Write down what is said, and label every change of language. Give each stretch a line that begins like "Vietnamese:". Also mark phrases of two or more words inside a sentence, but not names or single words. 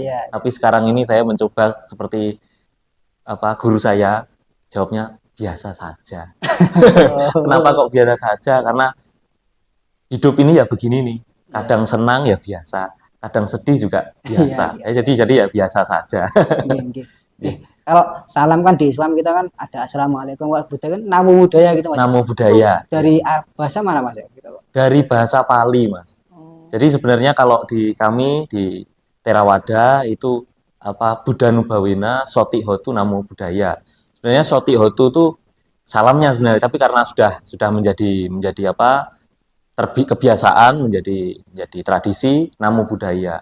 Indonesian: Tapi sekarang ini saya mencoba seperti guru saya, jawabnya biasa saja. Kenapa kok biasa saja? Karena hidup ini ya begini nih. Kadang senang ya biasa, kadang sedih juga biasa. Jadi ya biasa saja. Kalau salam kan di Islam kita kan ada assalamualaikum, kalau Buddha kan
Pali: namo buddhaya
Indonesian: gitu Mas.
Pali: Namo buddhaya.
Indonesian: Dari bahasa mana Mas? Dari bahasa Pali Mas. Jadi sebenarnya kalau di kami di Theravada itu
Pali: Buddha Nubawena Soti Hotu Namo Buddhaya.
Indonesian: Sebenarnya
Pali: Soti Hotu
Indonesian: itu salamnya sebenarnya, tapi karena sudah menjadi kebiasaan, menjadi tradisi
Pali: Namo Buddhaya.